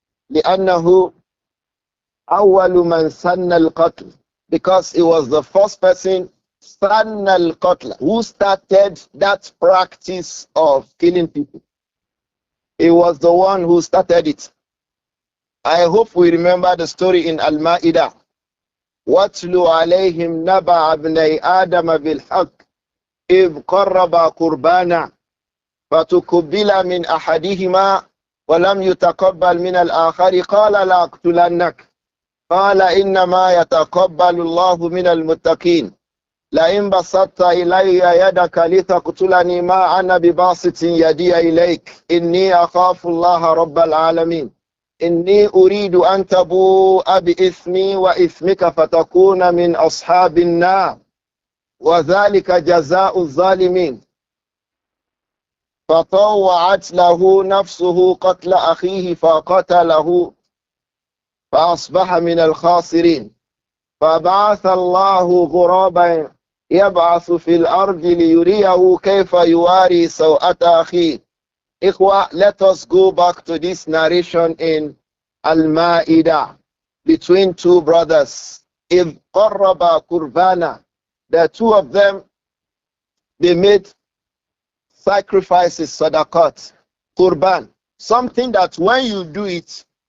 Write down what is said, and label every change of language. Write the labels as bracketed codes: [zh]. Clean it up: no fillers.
[ar] لأنه أول من سن القتل. [en] Because he was the first person, [ar] سن القتل, [en] who started that practice of killing people. He was the one who started it. I hope we remember the story in Al-Ma'idah. [ar] وَاتْلُ عَلَيْهِمْ نَبَعَ ابْنَيْ آدَمَ بِالْحَقِّ إِذْ قَرَّبَا قُرْبَانًا فَتُقُبِّلَ مِنْ أَحَدِهِمَا وَلَمْ يُتَقَبَّلْ مِنَ الْآخَرِ قَالَ لَا أَقْتُلَنَّكَ قَالَ إِنَّمَا يَتَقَبَّلُ اللَّهُ مِنَ الْمُتَّقِينَ لئن بسطت إلي يدك لتقتلني ما أنا بباسط يدي إليك إني أخاف الله رب العالمين إني أريد أن تبوء بإثمي وإثمك فتكون من أصحاب النار وذلك جزاء الظالمين فطوعت له نفسه قتل أخيه فقتله فأصبح من الخاسرين فبعث الله غرابا يبعث في الأرض ليريه كيف يواري سوءة أخيه. [en] Ikhwa, let us go back to this narration in Al-Ma'idah between two brothers. [ar] إِذْ قَرَّبَا قُرْبَانًا. [en] The two of them, they made sacrifices, sadaqat, qurban. Something that when you do it,